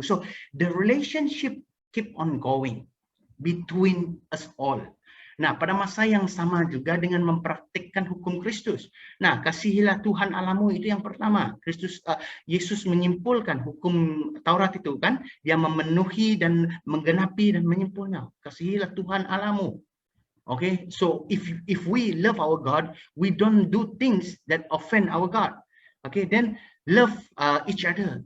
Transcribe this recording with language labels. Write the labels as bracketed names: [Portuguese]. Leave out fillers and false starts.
[English] So, the relationship keep on going between us all. [Malay] Nah, pada masa yang sama juga dengan mempraktikkan hukum Kristus. Nah, kasihilah Tuhan Allahmu itu yang pertama. Yesus menyimpulkan hukum Taurat itu kan, dia memenuhi dan menggenapi dan menyimpulnya. Kasihilah Tuhan Allahmu. [English] Okay, so if we love our God, we don't do things that offend our God. Okay, then love each other.